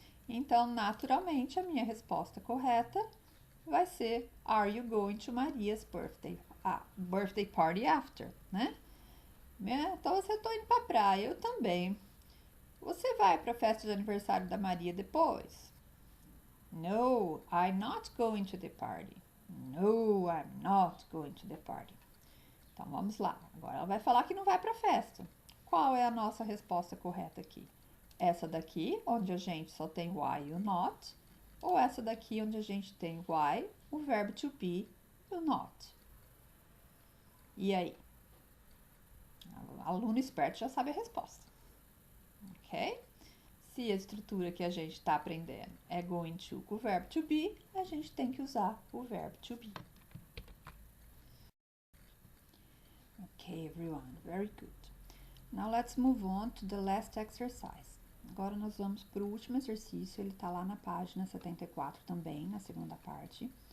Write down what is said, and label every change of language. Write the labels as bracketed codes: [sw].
[pt] Então, naturalmente, a minha resposta correta vai ser [en] Are you going to Maria's birthday party after, [pt] né? Então, você tá indo pra praia, eu também. Você vai para a festa de aniversário da Maria depois? [en] No, I'm not going to the party. No, I'm not going to the party. [pt] Então vamos lá. Agora ela vai falar que não vai para a festa. Qual é a nossa resposta correta aqui? Essa daqui, onde a gente só tem why e o not, ou essa daqui, onde a gente tem why, o verbo to be e o not? E aí? O aluno esperto já sabe a resposta, ok? Se a estrutura que a gente está aprendendo é going to com o verbo to be, a gente tem que usar o verbo to be. [en] Ok, everyone, very good. Now let's move on to the last exercise. [pt] Agora nós vamos para o último exercício, ele está lá na página 74 também, na segunda parte.